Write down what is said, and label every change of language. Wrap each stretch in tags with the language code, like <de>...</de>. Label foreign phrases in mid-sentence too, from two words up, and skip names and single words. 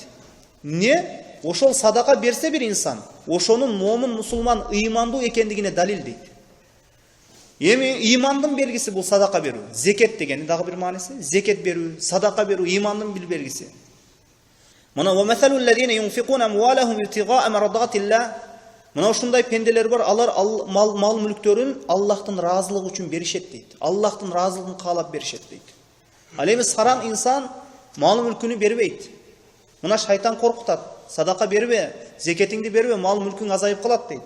<ky>Не? Ошол садака берсе бир инсан, ошонун момун мусулман ыймандуу экендигине далил дейт. Эми имандын белгиси бул садака берүү. Зекет дегени дагы бир мааниси. Зекет берүү, садака берүү имандын бир белгиси.</ky> <ar>Мына ومثل الذين ينفقون أموالهم ابتغاء مرضات الله.</ar> <ky>Мына ушундай пенделер бар, алар мал мүлктөрүн Аллахтын разылыгы үчүн беришет дейт. Аллахтын разылыгын каалап беришет дейт. Ал эми саран инсан мал мүлкүнү бербейт. Мына шайтан коркутат. Садака бербе, зекетиңди бербе, мал мүлкүң азайып калат дейт.</ky>